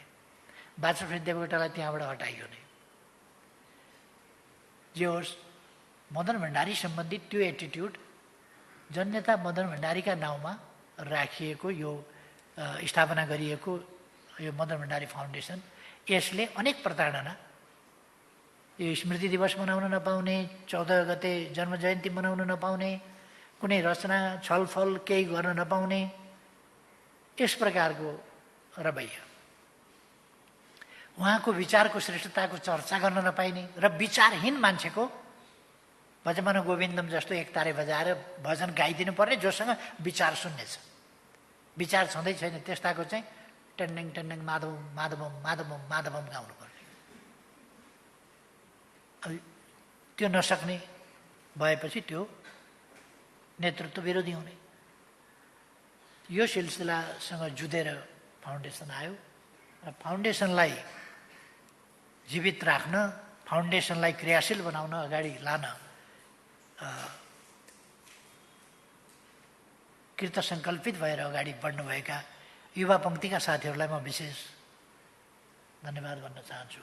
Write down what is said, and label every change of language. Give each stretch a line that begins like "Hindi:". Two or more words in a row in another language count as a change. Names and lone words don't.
Nepali: वाचस्पति देवकोटालाई त्यहाँबाट हटाइयो नै। जे होस्, मदन भण्डारी सम्बन्धित त्यो एटिट्युड जननेता मदन भण्डारीका नाउँमा राखिएको यो स्थापना गरिएको यो मदन भण्डारी फाउन्डेसन, यसले अनेक प्रताडना, यो स्मृति दिवस मनाउन नपाउने, 14 गते जन्म जयन्ती मनाउन नपाउने, कुनै रचना छलफल केही गर्न नपाउने, यस प्रकारको रवैया, उहाँको विचारको श्रेष्ठताको चर्चा गर्न नपाइने र विचारहीन मान्छेको
Sanskrit: भजमान गोविन्दम
Nepali: जस्तो एक तारे बजाएर भजन गाइदिनु पर्ने, जोसँग विचार शून्य छ, विचार छँदै छैन, त्यस्ताको चाहिँ टेन्डेङ टेन्डेङ
Sanskrit: माधवम माधवम माधवम माधवम
Nepali: गाउनु पर्ने। त्यो नसक्ने भएपछि त्यो नेतृत्व विरोधी हुने। यो सिलसिलासँग जुधेर फाउन्डेसन आयो र फाउन्डेसनलाई जीवित राख्न, फाउन्डेसनलाई क्रियाशील बनाउन, अगाडि लान कृतसङ्कल्पित भएर अगाडि बढ्नुभएका युवा पङ्क्तिका साथीहरूलाई म विशेष धन्यवाद भन्न चाहन्छु।